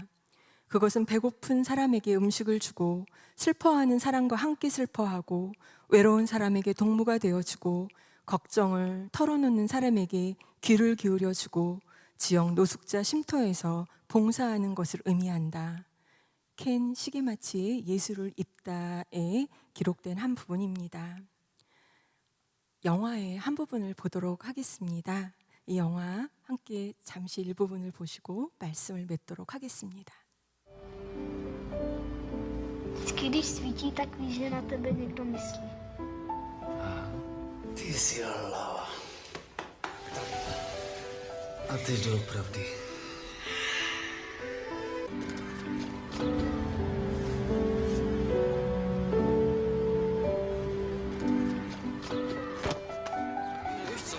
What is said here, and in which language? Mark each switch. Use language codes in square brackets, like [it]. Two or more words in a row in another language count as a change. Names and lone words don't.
[ko] 그것은 배고픈 사람에게 음식을 주고 슬퍼하는 사람과 함께 슬퍼하고 외로운 사람에게 동무가 되어주고 걱정을 털어놓는 사람에게 귀를 기울여주고 지역 노숙자 쉼터에서 봉사하는 것을 의미한다. 켄 시게마치의 예수를 입다에 기록된 한 부분입니다. 영화의 한 부분을 보도록 하겠습니다. 이 영화 함께 잠시 일부분을 보시고 말씀을 맺도록 하겠습니다. [cs] Vždycky, když svítí, tak víš, že na tebe někdo myslí. Ty jsi hlava. A ty doopravdy. Víš co?